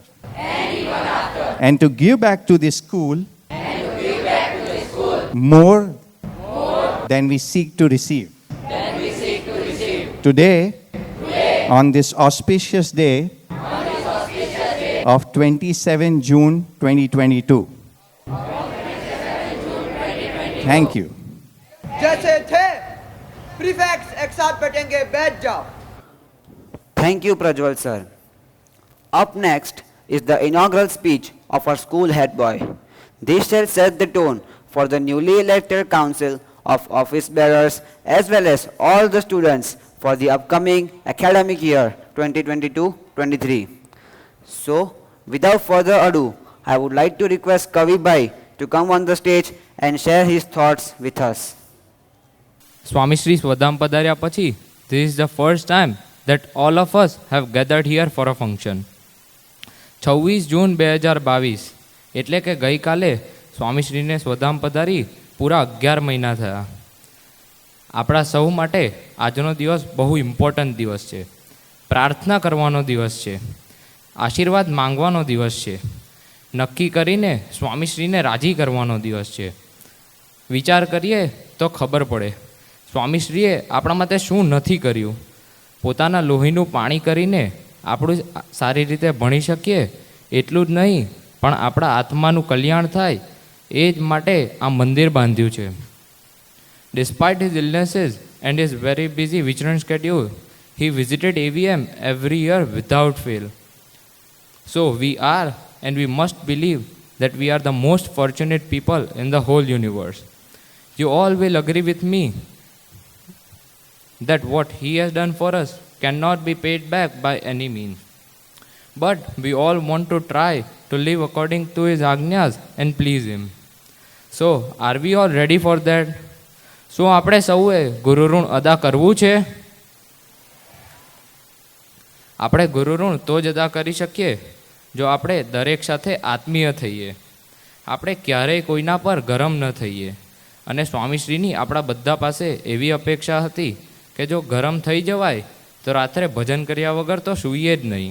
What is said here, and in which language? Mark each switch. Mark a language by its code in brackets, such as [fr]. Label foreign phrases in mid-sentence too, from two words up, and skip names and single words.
[en] And to give back to this school more than we seek to receive. Today, on this auspicious day of 27 June 2022. Thank you. [hi] जैसे थे प्रीफेक्ट्स एक साथ बैठेंगे बैठ जाओ. [en] Thank you, Prajwal sir. Up next is the inaugural speech of our school head boy. This shall set the tone for the newly elected council of office bearers as well as all the students for the upcoming academic year 2022-23. So, without further ado, I would like to request Kavi Bhai to come on the stage and share his thoughts with us. [gu] સ્વામીશ્રી સ્વધામ પધાર્યા પછી, [en] this is the first time that all of us have gathered here for a function. [gu] 26 જૂન 2022 એટલે કે ગઈકાલે સ્વામીશ્રીને સ્વધામ પધારી પૂરા 11 મહિના થયા. આપણા સૌ માટે આજનો દિવસ બહુ ઇમ્પોર્ટન્ટ દિવસ છે. પ્રાર્થના કરવાનો દિવસ છે, આશીર્વાદ માંગવાનો દિવસ છે, નક્કી કરીને સ્વામીશ્રીને રાજી કરવાનો દિવસ છે. વિચાર કરીએ તો ખબર પડે સ્વામીશ્રીએ આપણા માટે શું નથી કર્યું. પોતાના લોહીનું પાણી કરીને આપણું સારી રીતે ભણી શકીએ એટલું જ નહીં, પણ આપણા આત્માનું કલ્યાણ થાય એ જ માટે આ મંદિર બાંધ્યું છે. [en] Despite his illnesses and his very busy Vicharan schedule, he visited AVM every year without fail. So we are and we must believe that we are the most fortunate people in the whole universe. You all will agree with me that what he has done for us cannot be paid back by any means. But we all want to try to live according to his ajnas and please him. So, are we all ready for that? So, [gu] આપણે સૌએ ગુરુ ઋણ અદા કરવું છે. આપણે ગુરુ ઋણ તો જ અદા કરી શકીએ જો આપણે દરેક સાથે આત્મીય થઈએ. આપણે ક્યારેય કોઈના પર ગરમ ન થઈએ. અને સ્વામીશ્રીની આપણા બધા પાસે એવી અપેક્ષા હતી કે જો ગરમ થઈ જવાય તો રાત્રે ભજન કર્યા વગર તો સૂઈએ જ નહીં.